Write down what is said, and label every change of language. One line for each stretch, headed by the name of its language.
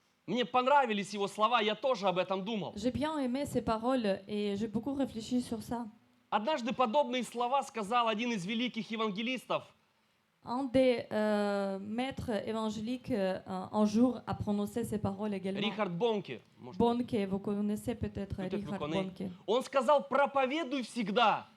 Russian: Мне понравились его слова, я тоже об этом думал.
French: J'ai bien aimé ces paroles et j'ai beaucoup réfléchi sur ça.
Russian: Однажды подобные слова сказал один из великих евангелистов,
French: Un des maîtres évangéliques un jour a prononcé ces paroles également.
Russian: Рихард Бонке. Может,
French: Bonke, vous connaissez peut-être Peut-être Richard vous connaissez. Bonke.
Russian: Он сказал, проповедуй всегда.